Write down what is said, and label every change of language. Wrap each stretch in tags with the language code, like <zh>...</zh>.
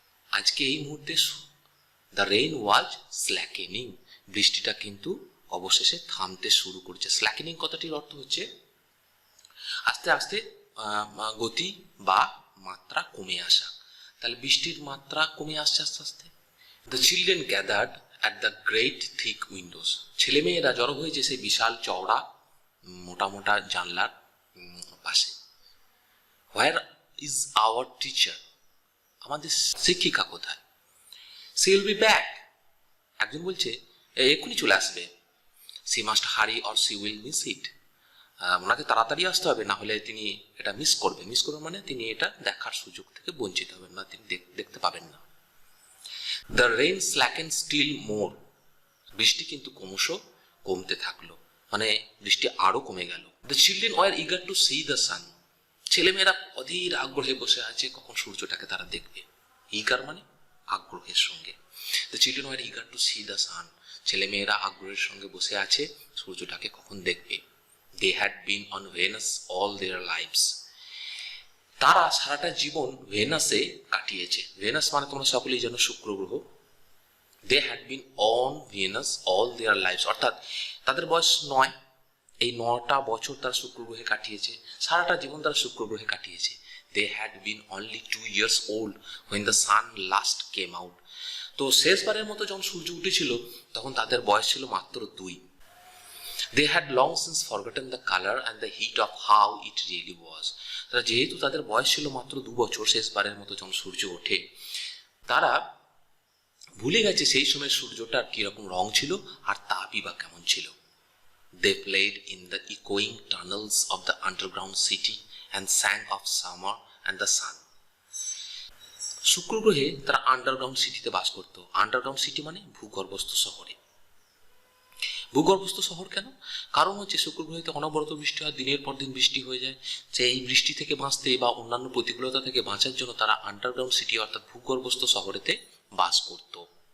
<bn>আজকে এই মুহূর্তে</bn> <en>the rain was slackening,</en> <bn>বৃষ্টিটা কিন্তু অবশেষে থামতে শুরু করেছে। স্ল্যাকেনিং কথাটির অর্থ হচ্ছে আস্তে আস্তে গতি বা মাত্রা কমে আসা। তাহলে বৃষ্টির মাত্রা কমে আসছে আস্তে আস্তে।</bn> <en>The children gathered at the great thick windows.</en> <bn>ছেলেমেয়েরা জড়ো হয়েছে সেই বিশাল চওড়া মোটা মোটা জানলার পাশে।</bn> <en>Where is our teacher?</en> <bn>আমাদের শিক্ষিকা কোথায়?</bn> <en>She will be back.</en> <bn>একজন বলছে এক্ষুনি চলে আসবে।</bn> <en>She must hurry or she will miss it.</en> <bn>ওনাকে তাড়াতাড়ি আসতে হবে, না হলে তিনি এটা মিস করবেন মানে তিনি এটা দেখার সুযোগ থেকে বঞ্চিত হবেন না, তিনি দেখতে পাবেন না।</bn> <en>The rain slackened still more.</en> <bn>বৃষ্টি কিন্তু ক্রমশ কমতে থাকলো, মানে বৃষ্টি আরো কমে গেল।</bn> <en>The children were eager to see the sun.</en> <bn>ছেলেমেয়েরা অধীর আগ্রহে বসে আছে কখন সূর্যটাকে তারা দেখবে। ইগার মানে আগ্রহের সঙ্গে।</bn> <en>The children were eager to see the sun.</en> <bn>ছেলেমেয়েরা আগ্রহের সঙ্গে বসে আছে সূর্যটাকে কখন দেখবে।</bn> <en>They had been on Venus all their lives.</en> <bn>তারা সারাটা জীবন ভেনাসে কাটিয়েছে। ভেনাস মানে তোমরা সকলেই জানো শুক্র গ্রহ।</bn> <en>They had been on Venus all their lives,</en> <bn>অর্থাৎ তাদের বয়স 9, এই 9টা বছর তারা শুক্র গ্রহে কাটিয়েছে, সারাটা জীবন তারা শুক্র গ্রহে কাটিয়েছে।</bn> <en>They had been only 2 years old when the sun last came out.</en> <bn>তো শেষবারের মতো যখন সূর্য উঠেছিল তখন তাদের বয়স ছিল মাত্র 2।</bn> <en>They had long since forgotten the color and the heat of how it really was.</en> <bn>তারা যেহেতু তাদের বয়স ছিল মাত্র 2 বছর, শেষবারের মতো যখন সূর্য ওঠে, তারা ভুলে গেছে সেই সময় সূর্যটার কিরকম রং ছিল আর তাপই বা কেমন ছিল।</bn> <en>They played in the echoing tunnels of the underground city and sang of summer and the sun.</en> <bn>শুক্র গ্রহে তারা আন্ডারগ্রাউন্ড সিটিতে বাস করত। আন্ডারগ্রাউন্ড সিটি মানে ভূগর্ভস্থ শহরে। ভূগর্ভস্থ শহর কেন? কারণ হচ্ছে শুক্র গ্রহেতে অনবরত বৃষ্টি হয়, দিনের পর দিন বৃষ্টি হয়ে যায়। সেই বৃষ্টি থেকে বাঁচতে বা অন্যান্য প্রতিকূলতা থেকে বাঁচার জন্য তারা আন্ডারগ্রাউন্ড সিটি অর্থাৎ ভূগর্ভস্থ শহরেতে বাস করত।</bn>